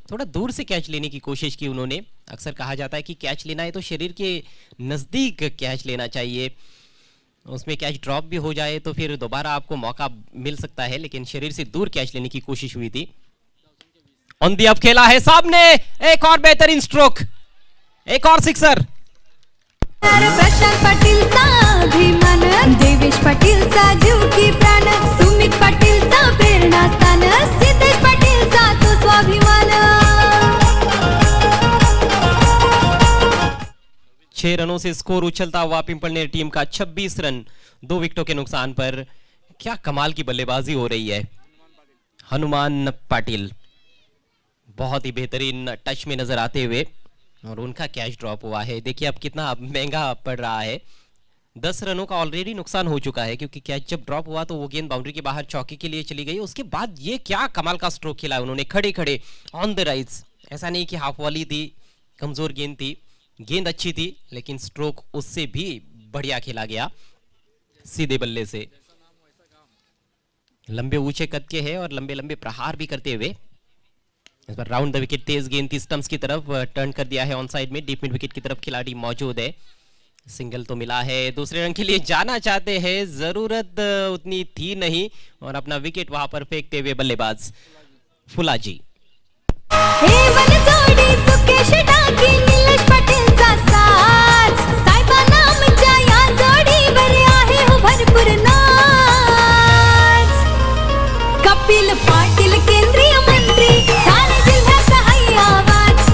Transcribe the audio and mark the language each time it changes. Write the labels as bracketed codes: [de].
[hi] थोड़ा दूर से कैच लेने की कोशिश की उन्होंने। अक्सर कहा जाता है कि कैच लेना है तो शरीर के नज़दीक कैच लेना चाहिए, उसमें कैच ड्रॉप भी हो जाए तो फिर दोबारा आपको मौका मिल सकता है, लेकिन शरीर से दूर कैच लेने की कोशिश हुई थी। ऑन दी अप खेला है सामने, एक और बेहतरीन स्ट्रोक, एक और सिक्सर। [mr] प्रशांत पाटीलचा अभिमान, देवेश पाटीलचा जीव की प्राण, सुमित पाटीलचा प्रेरणास्थान, सिद्धेश पाटीलचा तो स्वाभिमान। [hi] 6 रनों से स्कोर उछलता हुआ पिंपलनेर टीम का 26 रन 2 विकेटों के नुकसान पर। क्या कमाल की बल्लेबाजी हो रही है। हनुमान पाटिल बहुत ही बेहतरीन टच में नजर आते हुए, और उनका कैच ड्रॉप हुआ है। देखिए अब कितना महंगा पड़ रहा है। 10 रनों का ऑलरेडी नुकसान हो चुका है, क्योंकि कैच जब ड्रॉप हुआ तो वो गेंद बाउंड्री के बाहर चौके के लिए चली गई। उसके बाद ये क्या कमाल का स्ट्रोक खेला उन्होंने, खड़े खड़े ऑन द राइज। ऐसा नहीं कि हाफ वॉली थी, कमजोर गेंद थी, गेंद अच्छी थी, लेकिन स्ट्रोक उससे भी बढ़िया खेला गया सीधे बल्ले से। लंबे ऊंचे कद के हैं और लंबे लंबे प्रहार भी करते हुए। इस बार राउंड द विकेट तेज गेंद थी, स्टंप्स की तरफ टर्न कर दिया है ऑन साइड में। डीप मिड विकेट की तरफ खिलाड़ी मौजूद है। सिंगल तो मिला है, दूसरे रन के लिए जाना चाहते हैं, जरूरत उतनी थी नहीं, और अपना विकेट वहां पर फेंकते हुए बल्लेबाज फुलाजी। [mr] हे बनजोडी सुकेश टाकी, निलेश पाटीलचा साथ, साहेबांना आमच्या या जोडीवर आहे हो भरपूर नाच। कपिल पाटील केंद्रीय मंत्री, ठाणे जिल्ह्याचा आवाज।